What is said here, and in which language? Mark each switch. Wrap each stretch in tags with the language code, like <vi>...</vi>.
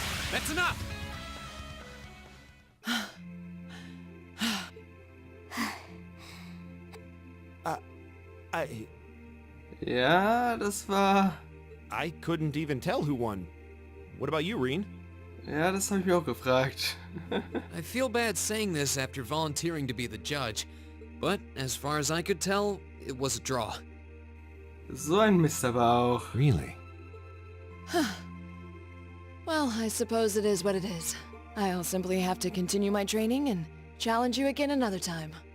<en>That's enough!</en> <de>Ja, das war...</de> <en>I couldn't even tell who won. What about you, Reen?</en> <de>Ja, das habe ich mir auch gefragt.</de> <en>I feel bad saying this after volunteering to be the judge, but as far as I could tell, it was a draw.</en> <de>So ein Mist aber auch.</de> <en>Really? Well, I suppose it is what it is. I'll simply have to continue my training and challenge you again another time.</en>